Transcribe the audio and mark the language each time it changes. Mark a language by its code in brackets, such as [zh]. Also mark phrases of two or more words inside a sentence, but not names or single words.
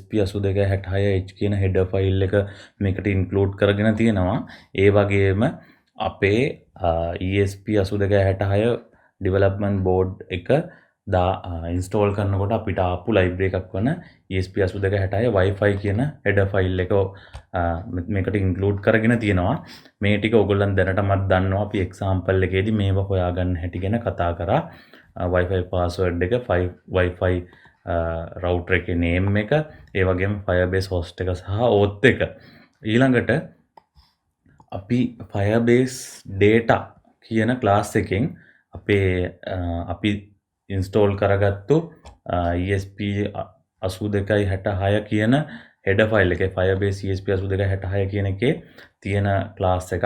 [si] ESP8266H කියන [en] header file [si] එක මේකට include කරගෙන තියෙනවා. ඒ වගේම අපේ ESP8266 [en] development board [si] එක ඉන්ස්ටෝල් කරනකොට අපිට ආපු ලයිබ්‍රරි එකක් වන ESP8266 Wi-Fi කියන [en] header file [si] එක මේකට ඉන්ක්ලූඩ් කරගෙන තියෙනවා. මේ ටික ඔයගොල්ලන් දැනටමත් දන්නවා. අපි එක්සැම්පල් එකේදී මේව හොයාගන්න හැටි ගැන කතා කරා. [en] Wi-Fi password [si] එක, [en] Wi-Fi router [si] එකේ name එක, ඒ වගේම Firebase host එක සහ auth එක. ඊළඟට අපි Firebase data කියන class එකෙන් අපි ඉන්ස්ටෝල් කරගත්තු ESP8266 කියන [en] header file [si] එකේ Firebase ESP8266 කියන එකේ තියෙන class එකක්.